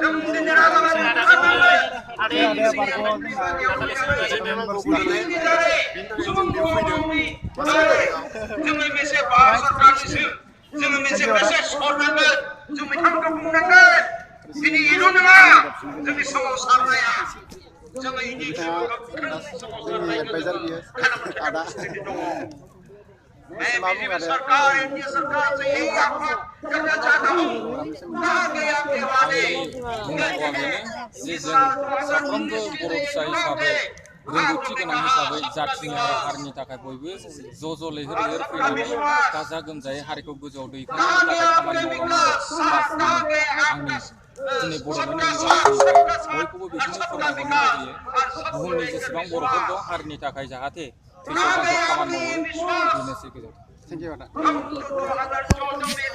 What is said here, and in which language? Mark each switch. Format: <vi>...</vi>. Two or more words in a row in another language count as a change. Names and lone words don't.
<brx>जोङो मेसे भारत सरकारनिसिम जोङो मेसे मेसेज हरनांगोन जों बिथांमोनखौ बुंनांगोन दिनै इल' नङा जोंनि सोमावसारनाया जोङो इनि</brx> <hi>मैं बीजेपी सरकार एनडीए सरकार से यही आह्वान करना चाहता हूँ आगे आगे वाले</hi> <brx>जे जों साफ्रोमबो बर' फिसा हिसाबै रोंगौथि गोनां हिसाबै जाथिनि आरो हारिनि थाखाय बयबो ज' लैहोर लैहोर फैनानै गाजा गोमजायै हारिखौ गोजौआव दैखांनो थाखाय खामानि मावलांनांगौ आंनि दिनै बड'लेण्ड इउनिभारसिटिनिफ्राय बयखौबो बेखौनो फोरमायहरनो लुबैयो बुहुमनि जेसेबां बर'फोर दं हारिनि थाखाय जाहाथे खामानि मावो बेनोसै गोजोन्थों</brx>